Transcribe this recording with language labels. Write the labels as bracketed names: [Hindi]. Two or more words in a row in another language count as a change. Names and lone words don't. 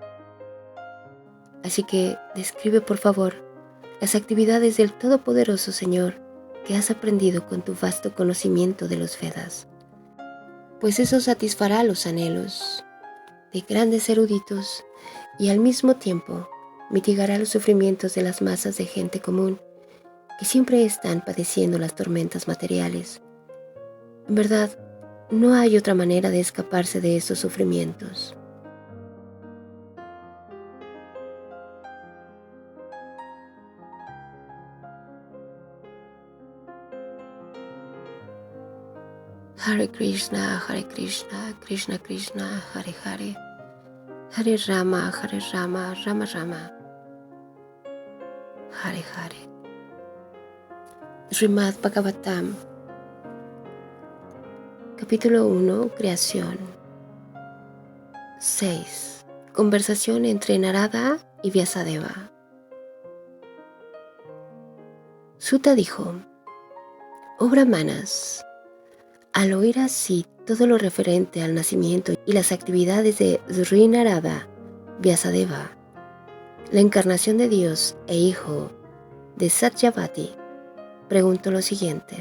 [Spanish] Así que describe por favor las actividades del Todopoderoso Señor que has aprendido con tu vasto conocimiento de los Vedas, pues eso satisfará los anhelos de grandes eruditos y al mismo tiempo mitigará los sufrimientos de las masas de gente común que siempre están padeciendo las tormentas materiales. En verdad, no hay otra manera de escaparse de esos sufrimientos. Hare Krishna, Krishna Krishna, Hare Hare, Hare Rama, Rama Rama, Hare Hare. Srimad Bhagavatam, capítulo 1, Creación. 6. Conversación entre Narada y Vyasadeva. Suta dijo: Oh Brahmanas, al oír así todo lo referente al nacimiento y las actividades de Sri Narada, Vyasadeva, la encarnación de Dios e hijo de Satyavati, preguntó lo siguiente.